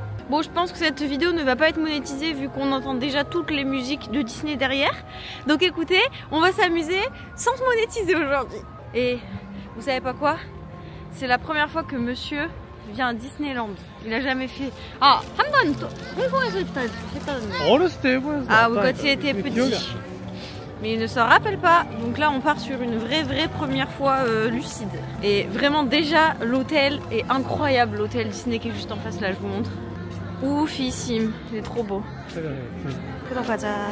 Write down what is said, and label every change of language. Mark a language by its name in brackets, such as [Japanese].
[French] Bon, je pense que cette vidéo ne va pas être monétisée vu qu'on entend déjà toutes les musiques de Disney derrière. Donc écoutez, on va s'amuser sans se monétiser aujourd'hui. Et vous savez pas quoi? C'est la première fois que monsieur vient à Disneyland. Il a jamais fait. [Korean] Ah, 한번 홍콩에서 했거든요. 어렸을 때 일본에서. [French] Ah, quand il était petit. Mais il ne s'en rappelle pas. Donc là, on part sur une vraie première fois lucide. Et vraiment, déjà, l'hôtel est incroyable. L'hôtel Disney qui est juste en face, là, je vous montre. Oufissime. Il est trop beau. [Korean] 그럼 가자.